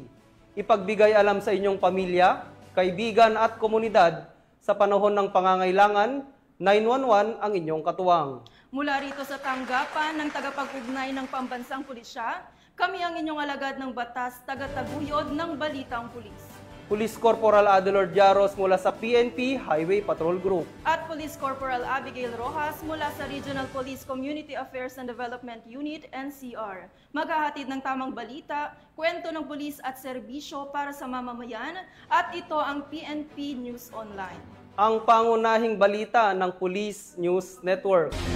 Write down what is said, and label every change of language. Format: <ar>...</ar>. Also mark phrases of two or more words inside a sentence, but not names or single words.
<tl>Ipagbigay alam sa inyong pamilya, kaibigan at komunidad sa panahon ng pangangailangan, 911 ang inyong katuwang. Mula rito sa tanggapan ng tagapag-ugnay ng Pambansang Pulisya, kami ang inyong alagad ng batas, tagataguyod ng balitang pulis. Police Corporal Adelor Diaros mula sa PNP Highway Patrol Group. At Police Corporal Abigail Rojas mula sa Regional Police Community Affairs and Development Unit, NCR. Maghahatid ng tamang balita, kwento ng pulis at serbisyo para sa mamamayan, at ito ang PNP News Online. Ang pangunahing balita ng Police News Network.</tl>